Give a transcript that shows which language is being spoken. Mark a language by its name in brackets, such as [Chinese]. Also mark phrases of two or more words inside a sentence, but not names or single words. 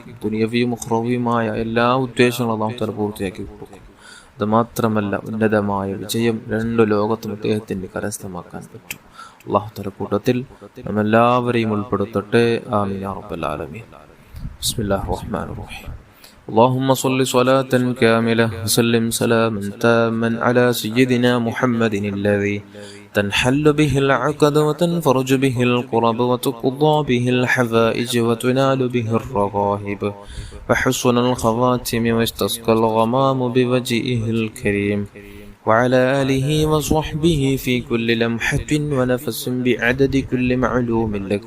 [Malayalam] ദുനിയവിയും ഉഖ്റവിയുമായ എല്ലാ ഉദ്ദേശങ്ങളും [Arabic] الله تعالى [Malayalam] പൂർത്തിയാക്കി കൊടുക്കും. അത് മാത്രമല്ല, ഉന്നതമായ വിജയം 2 ലോകത്തും അദ്ദേഹത്തിന് കരസ്ഥമാക്കാൻ പറ്റും. [Arabic] الله تعالى [Malayalam] കൂട്ടത്തിൽ നമ്മെല്ലാവരെയും ഉൾപ്പെടുത്തട്ടെ. [Arabic] آمين يا رب العالمين. بسم الله الرحمن الرحيم. اللهم صل صلاة كاملة وسلم سلاما تاما على سيدنا محمد الذي تنحل به العقد وتنفرج به الكرب وتقضى به الحوائج وتنال به الرغائب وحسن الخواتم واستسقى الغمام بوجهه الكريم وعلى آله وصحبه في كل لمحة ونفس بعدد كل معلوم لك.